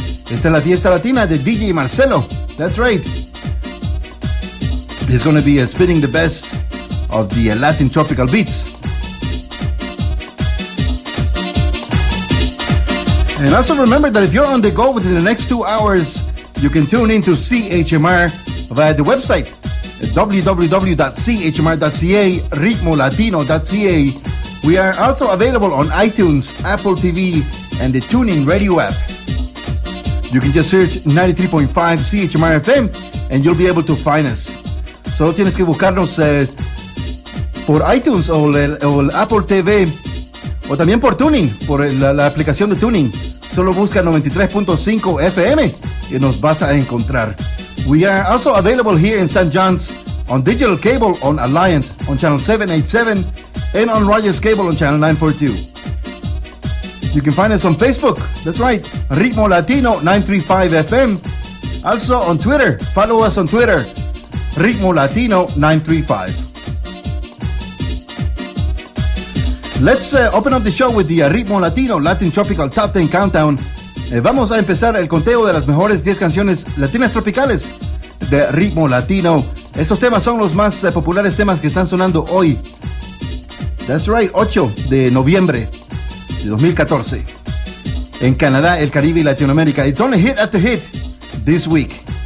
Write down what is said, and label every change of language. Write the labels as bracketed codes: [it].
[es] Esta es la fiesta latina de DJ Marcelo. [en] That's right. He's going to be spinning the best of the Latin tropical beats. And also remember that if you're on the go within the next 2 hours, you can tune in to CHMR via the website at www.chmr.ca, ritmolatino.ca. We are also available on iTunes, Apple TV, and the TuneIn Radio app. You can just search 93.5 CHMR FM, and you'll be able to find us. [es] Solo tienes que buscarnos por iTunes o el Apple TV, o también por TuneIn, por la aplicación de TuneIn. Solo busca 93.5 FM, y nos vas a encontrar. [en] We are also available here in St. John's on digital cable on Alliant on channel 787, and on Rogers Cable on channel 942. You can find us on Facebook, that's right, Ritmo Latino 935 FM. Also on Twitter, follow us on Twitter, Ritmo Latino 935. Let's open up the show with the Ritmo Latino Latin Tropical Top 10 Countdown. [es] Vamos a empezar el conteo de las mejores 10 canciones latinas tropicales de Ritmo Latino. Estos temas son los más populares temas que están sonando hoy. [en] That's right, [es] 8 de noviembre de 2014. En Canadá, el Caribe y Latinoamérica. [en] It's only hit after hit this week.